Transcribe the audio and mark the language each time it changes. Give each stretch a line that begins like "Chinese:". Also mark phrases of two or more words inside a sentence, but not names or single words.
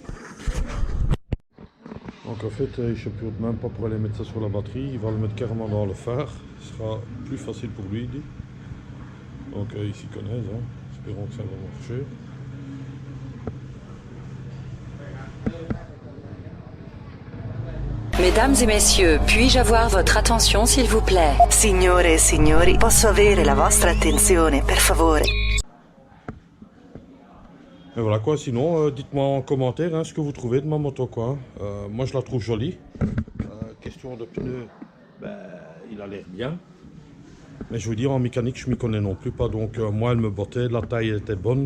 French: Donc en fait il ne sait même pas pour aller mettre ça sur la batterie, il va le mettre carrément dans le phare, ce sera plus facile pour lui. Donc ils s'y connaissent, hein. Espérons que ça va marcher. Mesdames et messieurs, puis-je avoir votre attention s'il vous plaît?
Italian: Signore e signori, posso avere la vostra attenzione, per favore?
French: Et voilà quoi, sinon dites-moi en commentaire hein, ce que vous trouvez de ma moto quoi. Moi je la trouve jolie. Question de pneus, ben, il a l'air bien. Mais je veux dire en mécanique je m'y connais non plus pas, donc moi elle me bottait, la taille était bonne.